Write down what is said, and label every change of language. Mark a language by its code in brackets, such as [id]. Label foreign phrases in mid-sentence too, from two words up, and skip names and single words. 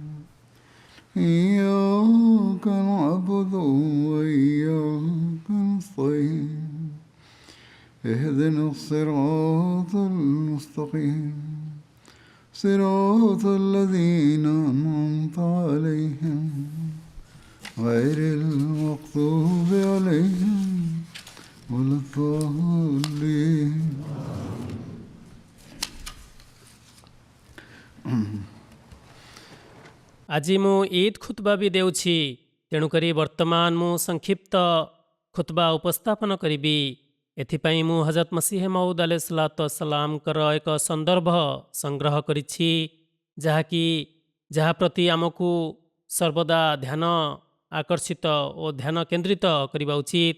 [ar] إياك نعبد وإياك نستعين اهدنا الصراط المستقيم صراط الذين أنعمت عليهم غير المغضوب عليهم ولا الضالين. [or] ଆଜି ମୁଁ ଇଦ୍ ଖୁତବା ବି ଦେଉଛି, ତେଣୁକରି ବର୍ତ୍ତମାନ ମୁଁ ସଂକ୍ଷିପ୍ତ ଖୁତବା ଉପସ୍ଥାପନ କରିବି। ଏଥିପାଇଁ ମୁଁ ହଜରତ ମସିହ ମଉଦ ଆଲୈହିସ୍ସଲାତୁୱସ୍ସଲାମଙ୍କର ଏକ ସନ୍ଦର୍ଭ ସଂଗ୍ରହ କରିଛି, ଯାହା ପ୍ରତି ଆମକୁ ସର୍ବଦା ଧ୍ୟାନ ଆକର୍ଷିତ ଓ ଧ୍ୟାନ କେନ୍ଦ୍ରିତ କରିବା ଉଚିତ।